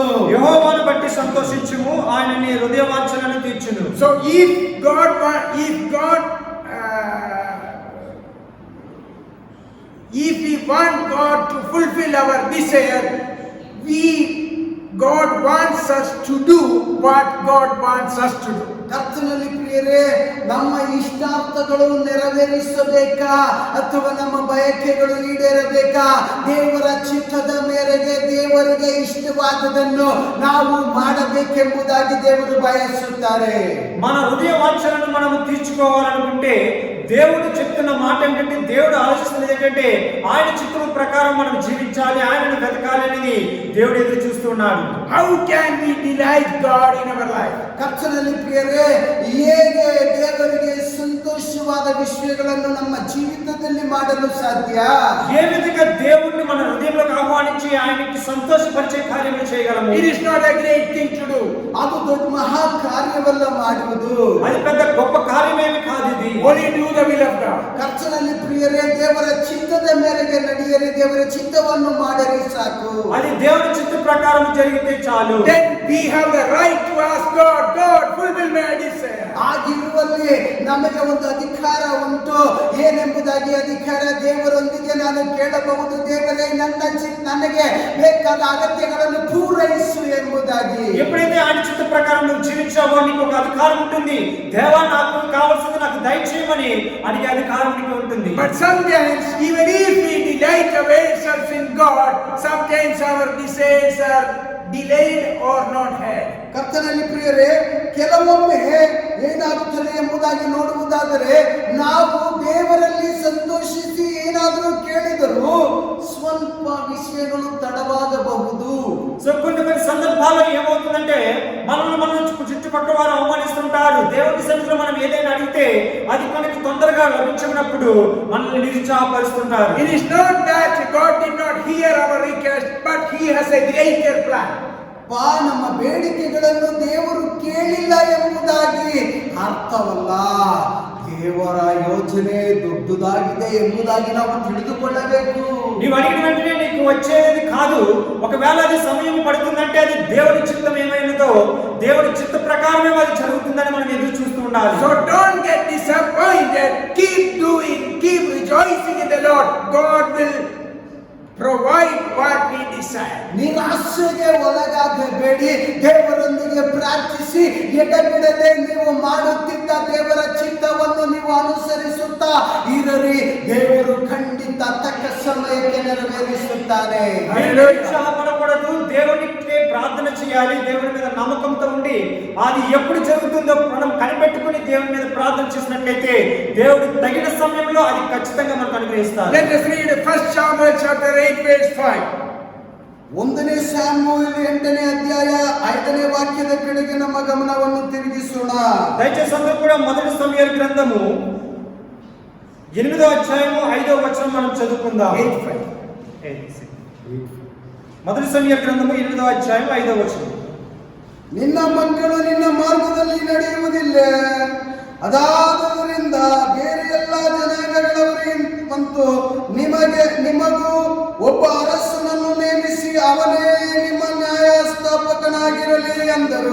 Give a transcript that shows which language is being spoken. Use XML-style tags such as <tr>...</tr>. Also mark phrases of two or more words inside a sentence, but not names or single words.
<te>యెహోవాను బట్టి సంతోషించుము, ఆయన నీ హృదయ వాంఛలను తీర్చును.</te> <en>So if we want God to fulfill our desire, God wants us to do what God wants us to do.</en> <kn>ಕರ್ತನಲ್ಲಿ ಪ್ರಿಯರೇ, ನಮ್ಮ ಇಷ್ಟಾರ್ಥಗಳು ನೆರವೇರಿಸಬೇಕಾ ಅಥವಾ ನಮ್ಮ ಬಯಕೆಗಳು ಈಡೇರಬೇಕಾ? ದೇವರ ಚಿತ್ತದ ಮೇರೆಗೆ ದೇವರಿಗೆ ಇಷ್ಟವಾದದನ್ನು ನಾವು ಮಾಡಬೇಕೆಂಬುದಾಗಿ ದೇವರು ಬಯಸುತ್ತಾರೆ.</kn> <te>మన హృదయ వాంఛలను మనం తీర్చుకోవాలనుకుంటే దేవుడు చెప్తున్న మాట ఏంటంటే, దేవుడు ఆలోచిస్తున్నది ఏంటంటే ఆయన చిత్తం ప్రకారం మనం జీవించాలి, ఆయనను వెతకాలి అనేది దేవుడు ఎదురు చూస్తున్నాడు.</te> <en>How can we delight God in our life?</en> <kn>ಕರ್ತನಲ್ಲಿ ಪ್ರಿಯರೇ, ಹೇಗೆ ದೇವರಿಗೆ ಸಂತೋಷವಾದ ವಿಷಯಗಳನ್ನು ನಮ್ಮ ಜೀವಿತದಲ್ಲಿ ಮಾಡಲು ಸಾಧ್ಯ?</kn> <te>ఏ విధంగా దేవుణ్ణి మన హృదయంలోకి ఆహ్వానించి ఆయనకి సంతోషపరిచే కార్యములు చేయగలము?</te> <en>It is not a great thing to do.</en> <kn>ಅದು ದೊಡ್ಡ ಮಹಾ ಕಾರ್ಯವಲ್ಲ ಮಾಡುವುದು.</kn> <te>అది పెద్ద గొప్ప కార్యమేమి కాదు ఇది.</te> <en>Only do the will of God.</en> <kn>ಕರ್ತನಲ್ಲಿ ಪ್ರಿಯರೇ, ದೇವರ ಚಿತ್ತದ ಮೇರೆಗೆ ನಡೆಯಲಿ, ದೇವರ ಚಿತ್ತವನ್ನು ಮಾಡಲಿ ಸಾಕು.</kn> <te>అది దేవుని చిత్త ప్రకారం జరిగితే చాలు.</te> <en>Then we have the right to ask God, fulfill my desire.</en> <kn>ಆಗಿರುವಲ್ಲಿ ನಮಗೆ ಒಂದು ಅಧಿಕಾರ ಉಂಟು. ಏನೆಂಬುದಾಗಿ ಅಧಿಕಾರ? ದೇವರೊಂದಿಗೆ ನಾನು ಕೇಳಬಹುದು, ದೇವರೇ ನನಗೆ ಬೇಕಾದ ಅಗತ್ಯಗಳನ್ನು ಪೂರೈಸು ಎಂಬುದಾಗಿ.</kn> <te>ఎప్పుడైతే ఆయన చిత్త ప్రకారం నువ్వు జీవించావో నీకు ఒక అధికారం ఉంటుంది. దేవా, నాకు కావాల్సింది నాకు దయచేయమని అడిగే అధికారం నీకు ఉంటుంది.</te> <en>But sometimes even if we delight ourselves in God, sometimes our desires are delayed or not had.</en> <kn>ಕರ್ತನಲ್ಲಿ ಪ್ರಿಯರೇ, ಕೆಲವೊಮ್ಮೆ ಏನಾಗುತ್ತದೆ ಎಂಬುದಾಗಿ ನೋಡುವುದಾದರೆ, ನಾವು ದೇವರಲ್ಲಿ ಸಂತೋಷಿಸಿ ಏನಾದರೂ ಕೇಳಿದರೂ ಸ್ವಲ್ಪ ವಿಷಯಗಳು ತಡವಾಗಬಹುದು.</kn> <te>సో కొన్ని సందర్భాల్లో ఏమవుతుందంటే మనం చుట్టుపక్కల వారు అవమానిస్తుంటారు. దేవుని సన్నిధిలో మనం ఏదైనా అడిగితే అది మనకి తొందరగా లభించినప్పుడు మనల్ని నిరుత్సాహపరుస్తుంటారు.</te> <en>It is not that God did not hear our request, but He has a greater plan.</en> <kn>ನಮ್ಮ ಬೇಡಿಕೆಗಳನ್ನು ದೇವರು ಕೇಳಿಲ್ಲ ಎಂಬುದಾಗಿ ಅರ್ಥವಲ್ಲ. ದೇವರ ಯೋಜನೆ ದೊಡ್ಡದಾಗಿದೆ ಎಂಬುದಾಗಿ ನಾವು ತಿಳಿದುಕೊಳ್ಳಬೇಕು.</kn> <te>నీవు అడిగిన వెంటనే నీకు వచ్చేది కాదు. ఒకవేళ అది సమయం పడుతుందంటే అది దేవుడి చిత్తం ఏమైనదో దేవుడి చిత్త ప్రకారమే అది జరుగుతుందని మనం ఎదురు చూస్తూ ఉండాలి.</te> <en>So don't get disappointed. Keep doing, keep rejoicing in the Lord. God will provide what we desire.</en> <kn>ನಿರಾಶೆಗೆ ಒಳಗಾಗಬೇಡಿ. ದೇವರೊಂದಿಗೆ ಪ್ರಾರ್ಥಿಸಿ ಎಡೆಬಿಡದೆ ನೀವು ಮಾಡುತ್ತಿದ್ದ ದೇವರ ಚಿತ್ತವನ್ನು ನೀವು ಅನುಸರಿಸುತ್ತಾ ಇರರಿ. ದೇವರು ಖಂಡಿತ ತಕ್ಕ ಸಮಯಕ್ಕೆ ನೆರವೇರಿಸುತ್ತಾನೆ.</kn> <te>ఉత్సాహపడకూడదు. దేవునికి ప్రార్థన చేయాలి. దేవుని మీద నమ్మకంతో ఉండి అది ఎప్పుడు జరుగుతుందో మనం కనిపెట్టుకుని దేవుని మీద ప్రార్థన చేసినట్లయితే దేవుడు తగిన సమయంలో అది ఖచ్చితంగా మనకు అనుగ్రహిస్తాడు.</te> <en>Let us read 1 Samuel chapter 8 verse 5.</en> <kn>1ನೇ ಸಾಮುವೇಲ 8ನೇ ಅಧ್ಯಾಯ 5ನೇ ವಾಕ್ಯದ ಕಡೆಗೆ ನಮ್ಮ ಗಮನವನ್ನು ತಿರುಗಿಸೋಣ.</kn> <te>దయచేసి అందరూ కూడా మొదటి సమూయేలు గ్రంథము 8వ అధ్యాయము 5వ వచనం మనం చదువుకుందాం. 8:5. మొదటి సమూయేలు గ్రంథము 8వ అధ్యాయం 5వ వచనం.</te> <kn>ನಿನ್ನ ಮಕ್ಕಳು ನಿನ್ನ ಮಾರ್ಗದಲ್ಲಿ ನಡೆಯುವುದಿಲ್ಲ, ಅದಾದರಿಂದ ಬೇರೆ ಎಲ್ಲ ಜನಾಂಗಗಳವರಿಗೆ ಮತ್ತು ನಿಮಗೂ ಒಬ್ಬ ಅರಸನನ್ನು ನೇಮಿಸಿ ಅವನೇ ನಿಮ್ಮ ನ್ಯಾಯಸ್ಥಾಪಕನಾಗಿರಲಿ ಎಂದರು.</kn>